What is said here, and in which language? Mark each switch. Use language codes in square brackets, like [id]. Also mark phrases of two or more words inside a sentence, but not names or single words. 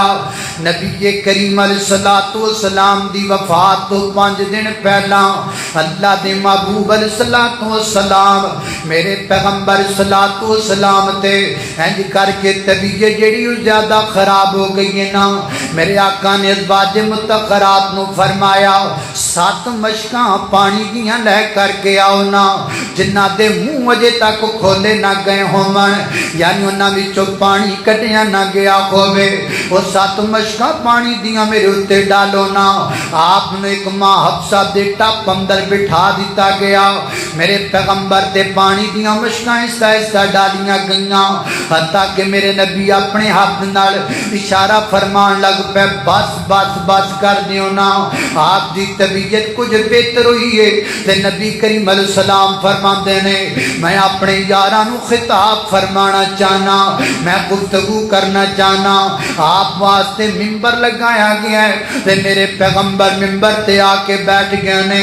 [pa] ਨਬੀ ਕਰੀਮ [ar] عليه الصلاة والسلام [pa] ਦੀ ਵਫ਼ਾਤ ਤੋਂ 5 ਦਿਨ ਪਹਿਲਾਂ ਅੱਲ੍ਹਾ ਦੇ ਮਹਿਬੂਬ [ar] عليه الصلاة والسلام [pa] ਮੇਰੇ ਪੈਗ਼ੰਬਰ [ar] عليه الصلاة والسلام [pa] ਤੇ ਇੰਜ ਕਰਕੇ ਤਬੀਅਤ ਜਿਹੜੀ ਜ਼ਿਆਦਾ ਖ਼ਰਾਬ ਹੋ ਗਈ ਹੈ ਨਾ, ਮੇਰੇ ਆਕਾ ਨੇ ਅਜ਼ਵਾਜ ਮੁਤਹੱਹਰਾਤ ਨੂੰ ਫ਼ਰਮਾਇਆ 7 ਮਸ਼ਕਾਂ ਪਾਣੀ ਦੀਆਂ ਲੈ ਕਰਕੇ ਆਓ ਨਾ, ਜਿਨ੍ਹਾਂ ਦੇ ਮੂੰਹ ਅਜੇ ਤੱਕ ਖੋਲ੍ਹੇ ਨਾ ਗਏ ਹੋਵਣ, ਯਾਨੀ ਉਨ੍ਹਾਂ ਵਿੱਚੋਂ ਪਾਣੀ ਕੱਢਿਆ ਨਾ ਗਿਆ ਹੋਵੇ। ਵੋ 7 ਮਸ਼ਕਾਂ ਪਾਣੀ ਦੀਆਂ ਮੇਰੇ ਉੱਤੇ ਡਾਲੋ ਨਾ। ਆਪਨੇ ਇੱਕ ਮਾਂ ਹਫ਼ਸਾ ਦੇ ਟੱਪ ਅੰਦਰ ਬਿਠਾ ਦਿੱਤਾ ਗਿਆ। میرے پیغمبر تے پانی دیاں مشکاں آہستہ آہستہ ڈالیاں گئیاں، حتیٰ کہ میرے نبی اپنے ہاتھ نال اشارہ فرمان لگ پے بس بس بس کر دیو نا، آپ دی طبیعت کچھ بہتر ہوئی ہے۔ تے نبی کریم [ar] علیہ السلام [pa] فرماندے نے میں اپنے یاراں نو خطاب فرمانا چاہنا، میں گفتگو کرنا چاہنا، آپ واسطے ممبر لگایا گیا ہے تے میرے پیغمبر ممبر تے آ کے بیٹھ گئے نے۔